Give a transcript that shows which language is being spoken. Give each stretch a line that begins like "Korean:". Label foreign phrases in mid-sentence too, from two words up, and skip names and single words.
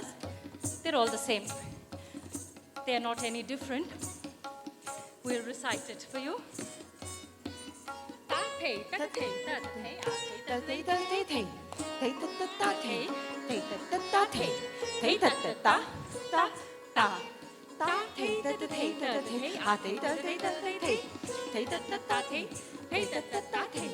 English: They're all the same. They are not any different. We'll recite it for you. Ta thei, ta thei, ta thei, a thei, ta thei, ta thei, thei. Thei ta ta ta thei. Thei ta ta ta thei. Thei ta ta ta, ta, ta. Ta thei ta ta thei ta ta thei. A thei ta thei ta thei thei. Thei ta ta ta thei, thei ta ta ta thei.